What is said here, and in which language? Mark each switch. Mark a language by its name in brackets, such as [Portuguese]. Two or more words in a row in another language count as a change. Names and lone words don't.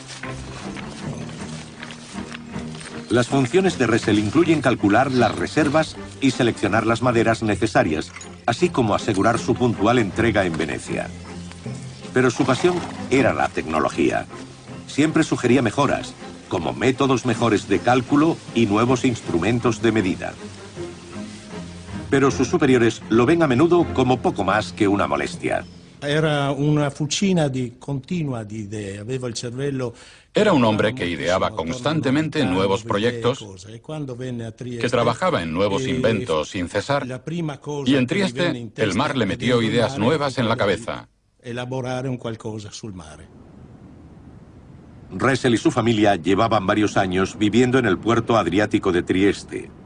[Spanish] Las funciones de Ressel incluyen calcular las reservas y seleccionar las maderas necesarias, así como asegurar su puntual entrega en Venecia. Pero su pasión era la tecnología. Siempre sugería mejoras, como métodos mejores de cálculo y nuevos instrumentos de medida. Pero sus superiores lo ven a menudo como poco más que una molestia. [Italian] Era una fucina continua di idee, aveva il cervello. [Spanish] Era un hombre que ideaba constantemente nuevos proyectos, que trabajaba en nuevos inventos sin cesar, y en Trieste el mar le metió ideas nuevas en la cabeza. Ressel y su familia llevaban varios años viviendo en el puerto adriático de Trieste.